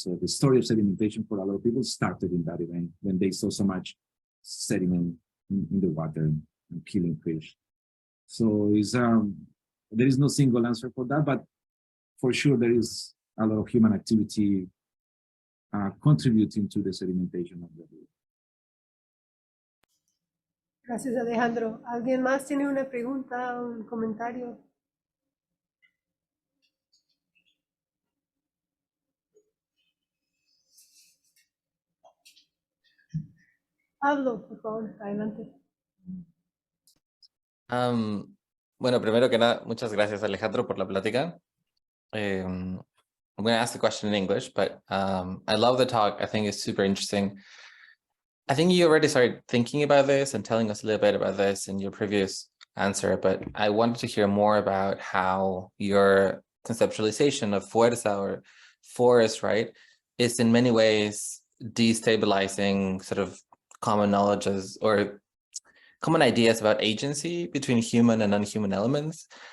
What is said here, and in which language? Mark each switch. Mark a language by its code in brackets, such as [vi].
[en] So the story of sedimentation for a lot of people started in that event when they saw so much sediment in the water and killing fish. So there is no single answer for that, but for sure there is a lot of human activity contributing to the sedimentation of the river. [es] Gracias, Alejandro. ¿Alguien más tiene una pregunta o un comentario? Pablo, por favor, adelante. Bueno, primero que nada, muchas gracias, Alejandro, por la plática. [en] I'm going to ask the question in English, but I love the talk. I think it's super interesting. I think you already started thinking about this and telling us a little bit about this in your previous answer, but I wanted to hear more about how your conceptualization of fuerza or force, right, is in many ways destabilizing sort of common knowledges or common ideas about agency between human and non-human elements.